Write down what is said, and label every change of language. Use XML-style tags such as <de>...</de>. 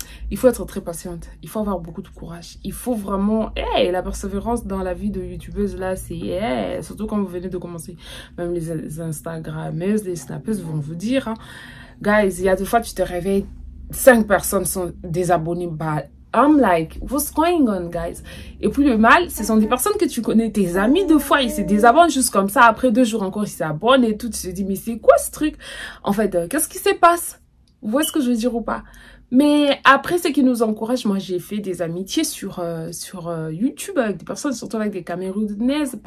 <fr>Il faut être très patiente, il faut avoir beaucoup de courage, il faut vraiment la persévérance dans la vie de youtubeuse là, c'est surtout quand vous venez de commencer. Même les instagrammeuses, les snappeuses vont vous dire guys, il y a des fois tu te réveilles, 5 personnes sont désabonnées.</fr> <en>Bah, I'm like, what's going on guys?</en> <fr>Et puis le mal, ce sont des personnes que tu connais, tes amis, de fois ils se désabonnent juste comme ça, après 2 jours encore ils s'abonnent et tout, tu te dis mais c'est quoi ce truc? En fait, qu'est-ce qui se passe? Vous voyez ce que je veux dire ou pas? Mais après, ce qui nous encourage, moi j'ai fait des amitiés sur YouTube avec des personnes, surtout avec des Camerounaises.</fr>